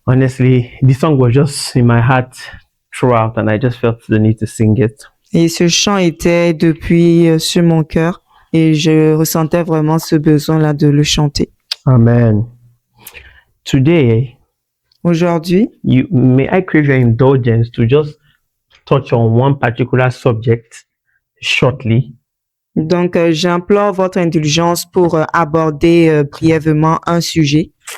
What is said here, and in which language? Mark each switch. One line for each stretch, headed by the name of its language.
English: Honestly, this song was just in my heart throughout, and I just felt the need to sing it.
French: Et ce chant était depuis sur mon cœur et je ressentais vraiment ce besoin-là de le chanter.
English: Amen. Today,
French: Aujourd'hui,
English: may I crave your indulgence to just touch on one particular subject shortly.
French: donc j'implore votre indulgence pour aborder brièvement un sujet.